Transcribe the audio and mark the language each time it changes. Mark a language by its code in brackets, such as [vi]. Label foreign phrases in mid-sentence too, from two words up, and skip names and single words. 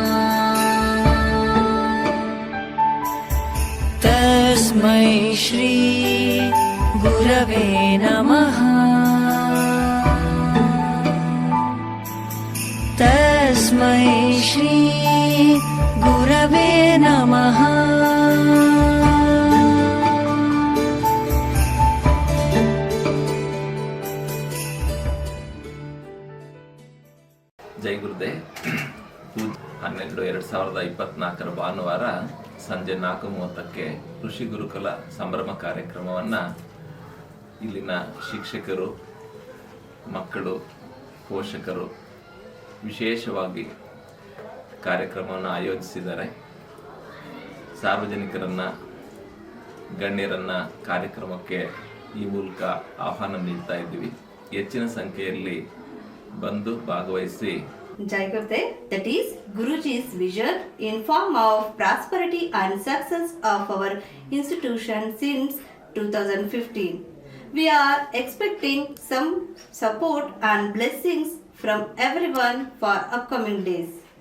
[sa] तस्मै श्री गुरवे नमः। तस्मै श्री गुरवे नमः। [kn] ಜೈ ಗುರುದೇವ್. 12/2/2024 ಭಾನುವಾರ ಸಂಜೆ 4:30ಕ್ಕೆ ಋಷಿ ಗುರುಕುಲ ಸಂಭ್ರಮ ಕಾರ್ಯಕ್ರಮವನ್ನು ಇಲ್ಲಿನ ಶಿಕ್ಷಕರು, ಮಕ್ಕಳು, ಪೋಷಕರು ವಿಶೇಷವಾಗಿ ಕಾರ್ಯಕ್ರಮವನ್ನು ಆಯೋಜಿಸಿದ್ದಾರೆ. ಸಾರ್ವಜನಿಕರನ್ನ, ಗಣ್ಯರನ್ನ ಕಾರ್ಯಕ್ರಮಕ್ಕೆ ಈ ಮೂಲಕ ಆಹ್ವಾನ ನೀಡ್ತಾ ಇದ್ದೀವಿ. ಹೆಚ್ಚಿನ ಸಂಖ್ಯೆಯಲ್ಲಿ ಬಂದು ಭಾಗವಹಿಸಿ. [en] Jai Gurudev, that is Guruji's vision in form of prosperity and success of our institution since 2015. We are expecting some support and blessings from everyone for upcoming days.